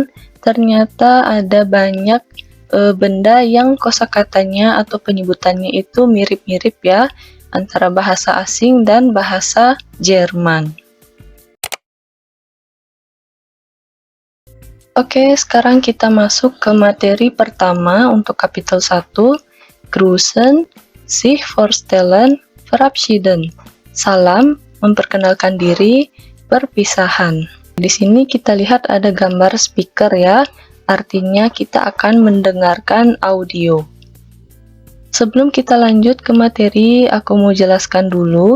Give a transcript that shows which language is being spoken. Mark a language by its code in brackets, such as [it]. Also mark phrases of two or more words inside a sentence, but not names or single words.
[id] Ternyata ada banyak benda yang kosakatanya atau penyebutannya itu mirip-mirip ya, antara bahasa asing dan bahasa Jerman. Oke, sekarang kita masuk ke materi pertama untuk kapitel 1, [de] Grüßen, sich vorstellen, verabschieden. [id] Salam, memperkenalkan diri, perpisahan. Di sini kita lihat ada gambar speaker ya, artinya kita akan mendengarkan audio. Sebelum kita lanjut ke materi, aku mau jelaskan dulu.